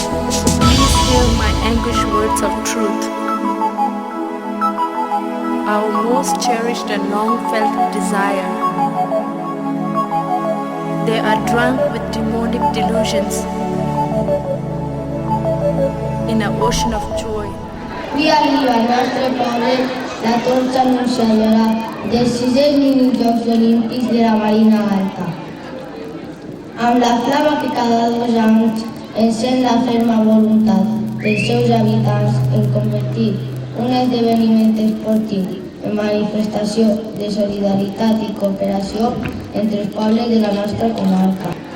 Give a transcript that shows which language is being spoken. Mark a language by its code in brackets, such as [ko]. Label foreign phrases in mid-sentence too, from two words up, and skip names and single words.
[en] Our most cherished and long-felt desire. They are drunk with demonic delusions in an ocean of joy. [ca] Avui arriba al nostre poble la torxa anunciadora dels 6è minijocs olímpics de la Marina Alta. Amb la flama que cada 2 anys encén la ferma voluntat dels seus habitants en convertir un esdeveniment esportiu en manifestació de solidaritat i cooperació entre els pobles de la nostra comarca.